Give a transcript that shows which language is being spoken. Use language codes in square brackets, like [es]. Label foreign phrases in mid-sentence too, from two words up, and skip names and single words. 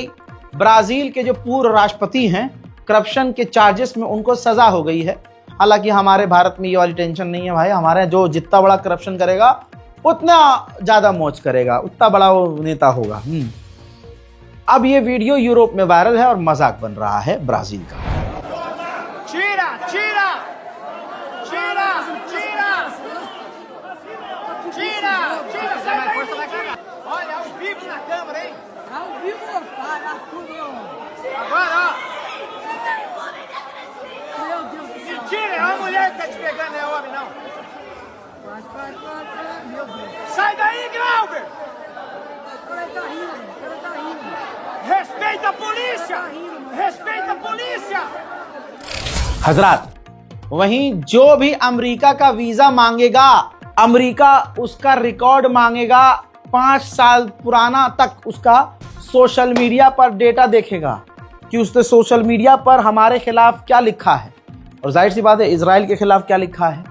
[hi] ब्राजील के जो पूर्व राष्ट्रपति हैं, करप्शन के चार्जेस में उनको सजा हो गई है। हालांकि हमारे भारत में ये वाली टेंशन नहीं है भाई। हमारे जो जितना बड़ा करप्शन करेगा उतना ज्यादा मौज करेगा, उतना बड़ा वो नेता होगा। अब ये वीडियो यूरोप में वायरल है और मजाक बन रहा है ब्राजील का। [pt] Tira, tira! Tira, tira! Tira, tira, sai daí! Olha, ao vivo na câmera, hein? Ao vivo, para tudo. Agora, ó! Meu Deus do céu. Mentira, é uma mulher que tá te pegando, não é homem, não. Vai. Meu Deus. Sai daí, Glauber! O cara tá rindo. Respeita a polícia! Respeita a polícia! [hi] हजरात, वहीं जो भी अमेरिका का वीजा मांगेगा, अमेरिका उसका रिकॉर्ड मांगेगा 5 साल पुराना तक। उसका [en] social media [hi] पर डेटा देखेगा कि उसने [en] social media [hi] पर हमारे खिलाफ क्या लिखा है, और जाहिर सी बात है इजराइल के खिलाफ क्या लिखा है।